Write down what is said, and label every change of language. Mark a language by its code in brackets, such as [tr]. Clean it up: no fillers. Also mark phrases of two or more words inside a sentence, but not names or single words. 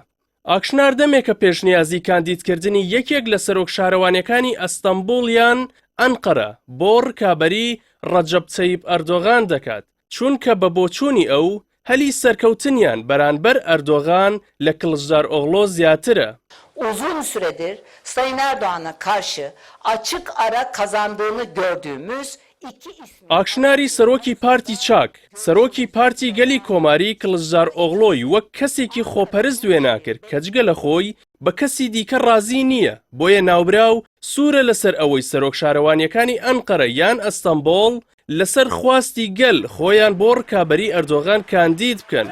[ckb] ئاکشنار دەمێکە پێشنیازی کاندیدکردنی یەکێک لە سەرۆک شارەوانیەکانی ئەستەمبوڵ یان ئەنقەرە بۆ ڕکابەری ڕەجەب تەیب ئەردۆغان دەکات، چونکە بە بۆچوونی ئەو هەلی سەرکەوتنیان بەرامبەر ئەردۆغان لە کلژدار ئۆغڵۆ زیاترە. [tr] Uzun süredir Sayın Erdoğan'a karşı açık ara kazandığını gördüğümüz iki isim. [ckb] ئاکشناری سەرۆکی پارتی چاک، سەرۆکی پارتی گەلی کۆماری کلژدار ئۆغڵۆی وەک کەسێکی خۆپەرست دوێ ناکرد کە جگە لە خۆی بە کەسی دیکە ڕازی نییە، بۆیە ناوبراو سوورە لەسەر ئەوەی سەرۆک شارەوانیەکانی ئەنقەرە یان ئەستەمبۆڵ لەسەر خواستی گەل خۆیان بۆ ڕکابەری ئەردۆغان کاندید بکەن.